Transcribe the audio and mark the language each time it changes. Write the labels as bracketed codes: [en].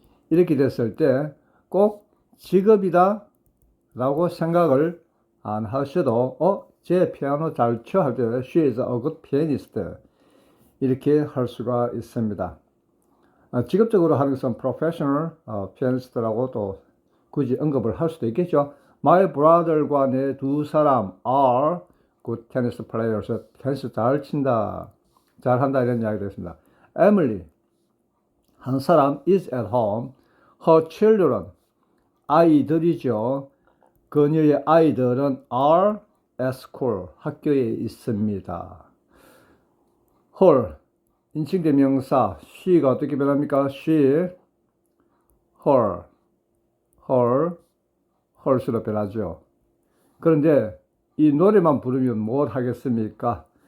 [ko] 이렇게 됐을 때 꼭 직업이다 라고 생각을 안 하셔도 제 피아노 잘 쳐 할 때 [en] she is a good pianist [ko] 이렇게 할 수가 있습니다. 직업적으로 하는 것은 [en] professional pianist [ko] 라고 또 굳이 언급을 할 수도 있겠죠. [en] My brother과 [ko] 내 두 사람 [en] are good tennis players. [ko] 테니스 잘 친다, 잘 한다 이런 이야기 됐습니다. [en] Emily [ko] 한 사람 [en] is at home. Her children [ko] 아이들이죠. 그녀의 아이들은 [en] are at school [ko] 학교에 있습니다. Her 인칭대명사 she가 어떻게 변합니까? she, her, her수로 변하죠. 그런데 이 노래만 부르면 뭘 하겠습니까?